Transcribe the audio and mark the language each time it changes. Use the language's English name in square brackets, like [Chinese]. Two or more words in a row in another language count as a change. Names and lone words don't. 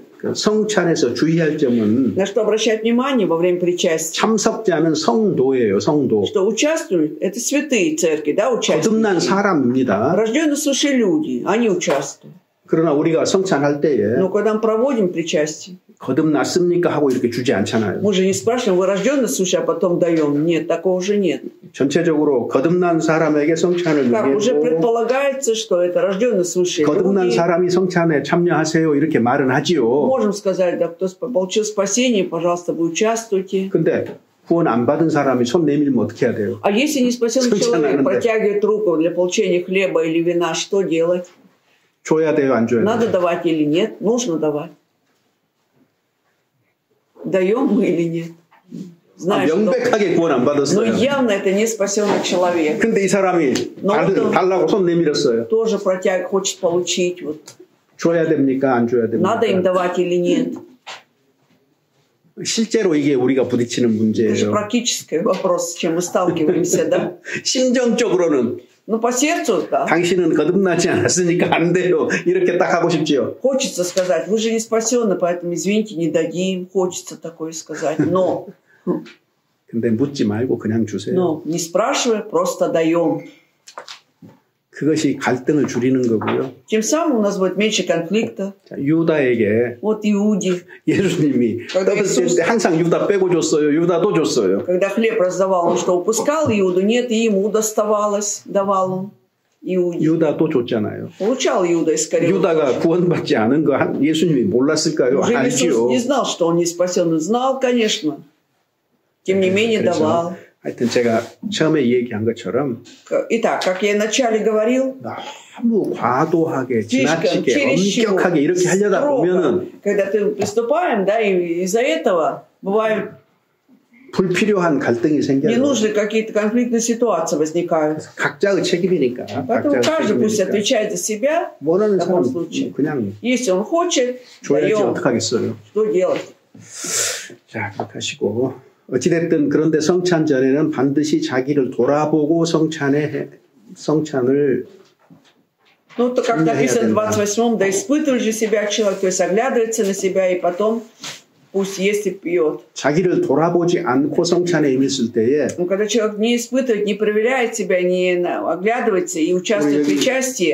[Korean] 성찬에서 주의할 점은 [Russian] на что обращать внимание во время причастия. [Korean] 참석자는 성도예요, 성도. [Russian] Что участвуют это святые церкви, да, участники. [Korean] 거듭난 사람입니다. [Russian] рожденные свыше люди, они участвуют. [Korean] 그러나 우리가 성찬할 때에 [Russian] Но когда мы проводим причастие, [Korean] 거듭났습니까 하고 이렇게 주지 않잖아요. [Russian] Мы же не спрашиваем, вы рожденный свыше, а потом даем. Нет, такого уже нет. [Korean] 전체적으로 거듭난 사람에게 성찬을 [Russian] как уже предполагается, что это рожденный свыше. [Korean] 거듭난 사람이 성찬에 참여하세요 이렇게 말은 하지요. [Russian] Можем сказать, да, кто получил спасение, пожалуйста, вы участвуйте. [Korean] 근데 구원 안 받은 사람이 손 내밀면 어떻게 해야 돼요? [Russian] А если не спасенный человек протягивает руку для получения хлеба или вина, что делать? [Korean] 줘야 돼요, 안 줘야 돼요? [Russian] Надо давать или нет? Нужно давать. Даем мы или нет? Знаешь, [Korean] 명백하게 구원 안 받았어요. [Russian] Но явно это не спасенный человек. [Korean] 근데 이 사람이 달라고 손 내밀었어요. [Russian] Тоже хочет получить. Вот. [Korean] 줘야 됩니까? 안 줘야 됩니까? [Russian] Надо им давать или нет? [Korean] 실제로 이게 우리가 부딪히는 문제예요. [Russian] Это же практический вопрос, с чем мы сталкиваемся, да? [Korean] 심정적으로는 [Russian] Ну, по сердцу, да. [Korean] 당신은 거듭나지 않았으니까 안 돼요. 이렇게 딱 하고 싶지요. [Russian] Хочется сказать, вы же не спасены, поэтому, извините, не дадим. Хочется такое сказать, но... [Korean] 근데 묻지 말고 그냥 주세요. [Russian] Но не спрашивая, просто даем. [Korean] 그것이 갈등을 줄이는 거고요. [Russian] Тем самым у нас будет меньше конфликта. [Korean] 유다에게 [Russian] Вот Иуде. [Korean] 예수님이 떠들 때 항상 유다 빼고 줬어요. 유다도 줬어요. [Russian] Когда хлеб раздавал, он что, упускал Иуду? Нет, и ему доставалось, давал он. Иуде. [Korean] 유다도 줬잖아요. [Russian] Получал Иуда Искариот. [Korean] 유다가 구원받지 않은 거 예수님이 몰랐을까요? [Russian] Уже [Korean] 알지요. [Russian] Иисус не знал, что он не спасен. Он знал, конечно. Тем не менее, давал. [Korean] 하여튼 제가 처음에 얘기한 것처럼 [Russian] Итак, как я вначале говорил, [Korean] 너무 과도하게 지나치게 엄격하게 이렇게 하려다 보면은 [Russian] когда ты приступаем, да, и из-за этого бывают [Korean] 불필요한 갈등이 생겨요. [Russian] ненужные какие-то конфликтные ситуации возникают. [Korean] 각자의 책임이니까. [Russian] Поэтому каждый пусть отвечает за себя. [Korean] 원하는 사람 그냥 [Russian] если он хочет, [Korean] 줘야지 어떡하겠어요. [Russian] Что делать? [Korean] 자, 그렇게 하시고. 어찌됐든 그런데 성찬 전에는 반드시 자기를 돌아보고 성찬을 [Russian] Ну, то, как написано в 28-м, да испытывает же себя человек, то есть оглядывается на себя и потом пусть ест и пьет. [Korean] 자기를 돌아보지 않고 성찬에 임했을 때에 [Russian] когда человек не испытывает, не проверяет себя, не оглядывается и участвует в причастии,